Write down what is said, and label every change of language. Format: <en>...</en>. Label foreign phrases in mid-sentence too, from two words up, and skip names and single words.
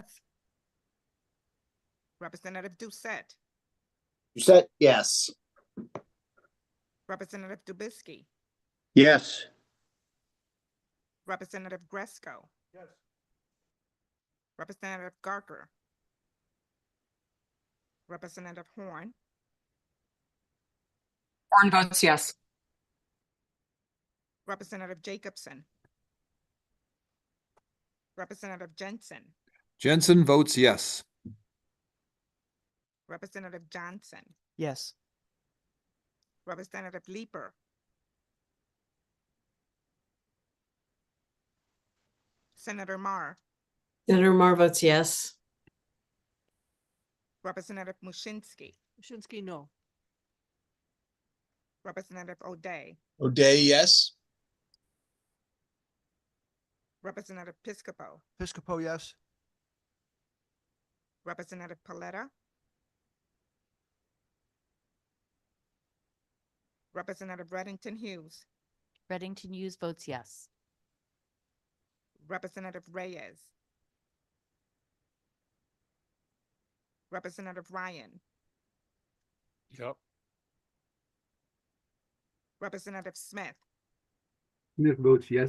<en>Representative Doucette. Doucette, yes. Representative Dubisky. Yes. Representative Gresco. Yes. Representative Garker. Representative Horn. Horn votes yes. Representative Jacobson. Representative Jensen. Jensen votes yes. Representative Johnson. Yes. Representative Leeper. Senator Marr. Senator Marr votes yes. Representative Mushinsky. Mushinsky, no. Representative O'Day. O'Day, yes. Representative Piscopo. Piscopo, yes. Representative Paletta. Representative Reddington Hughes. Reddington Hughes votes yes. Representative Reyes. Representative Ryan. Yep. Representative Smith. Smith votes yes.</en>